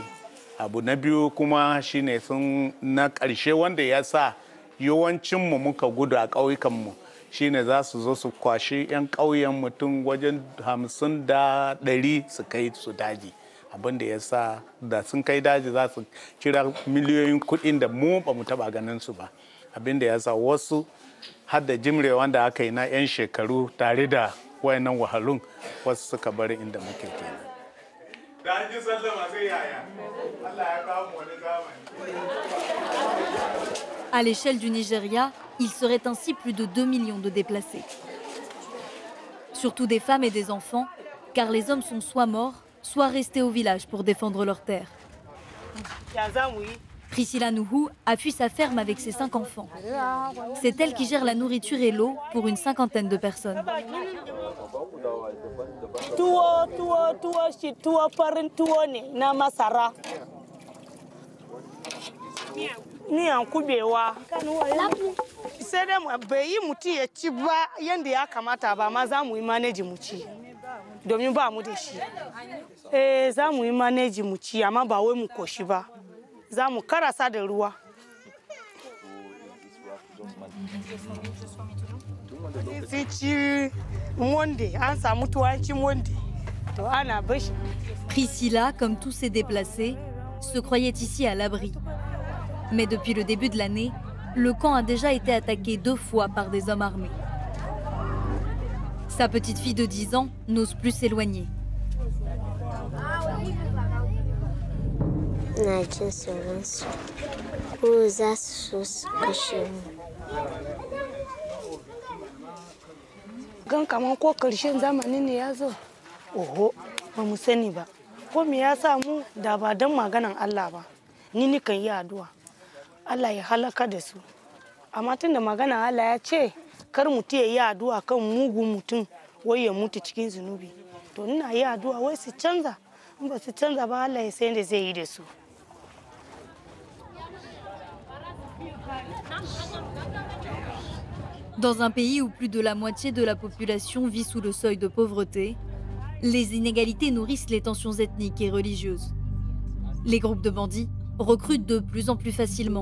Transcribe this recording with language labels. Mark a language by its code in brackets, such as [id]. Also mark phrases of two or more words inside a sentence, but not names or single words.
[ha] Abu na biyu kuma shine sun na ƙarshe wanda ya sa yawancinmu muka gudu a ƙauyukanmu shine za su zo su kwashi 'yan ƙauyen mutum wajen 50 da 100 su kai su daji. Abin da ya sa da sun kai daji za su kira miliyoyin kuɗin da mu ba mu taɓa ganin su ba. Abin da ya sa wasu har da jimre wanda aka yi na 'yan shekaru tare da wayannan wahalun wasu suka bari inda muke kenan. [fr] À l'échelle du Nigeria, il serait ainsi plus de 2 millions de déplacés. Surtout des femmes et des enfants, car les hommes sont soit morts, soit restés au village pour défendre leurs terres. Priscilla Nuhu a fui sa ferme avec ses 5 enfants. C'est elle qui gère la nourriture et l'eau pour une 50aine de personnes. [ha] Miyan kubewa sai dai bai yi mutum ya ci ba yadda ya kamata ba ma za mu yi maneji mu ci domin ba mu da shi za mu yi maneji mu ci amma ba wai mu koshi ba za mu karasa da ruwa. [fr] Priscilla, comme tous ces déplacés, se croyait ici à l'abri. Mais depuis le début de l'année, le camp a déjà été attaqué 2 fois par des hommes armés. Sa petite fille de 10 ans n'ose plus s'éloigner. [ha] Gan kaman ko karshen zamani ne ya zo, oho, ba mu sani ba. Ko me ya samu da ba don maganan Allah ba, ni nikan yi addu'a. Allah ya halaka da su. Amma tun da maganan Allah ya ce, kar mutum ya yi addu'a kan mugun mutum wai ya mutu cikin zunubi. To ina yi addu'a wai su canza, in ba su canza ba Allah ya san da zai yi da su. [fr] Dans un pays où plus de la moitié de la population vit sous le seuil de pauvreté, les inégalités nourrissent les tensions ethniques et religieuses. Les groupes de bandits recrutent de plus en plus facilement.